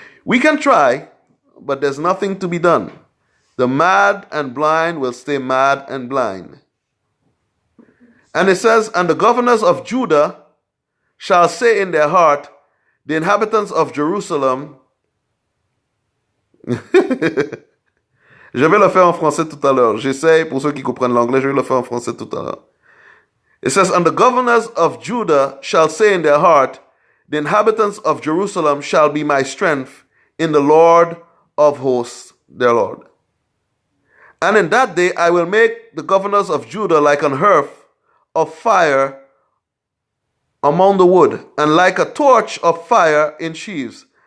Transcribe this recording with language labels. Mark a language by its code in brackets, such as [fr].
[en] We can try, but there's nothing to be done. The mad and blind will stay mad and blind. And it says, and the governors of Judah shall say in their heart, the inhabitants of Jerusalem. [fr] Je vais le faire en français tout à l'heure. J'essaie, pour ceux qui comprennent l'anglais, je vais le faire en français tout à l'heure. [en] It says, and the governors of Judah shall say in their heart, the inhabitants of Jerusalem shall be my strength in the Lord of hosts, their Lord. And in that day I will make the governors of Judah like an hearth of fire among the wood, and like a torch of fire in sheaves.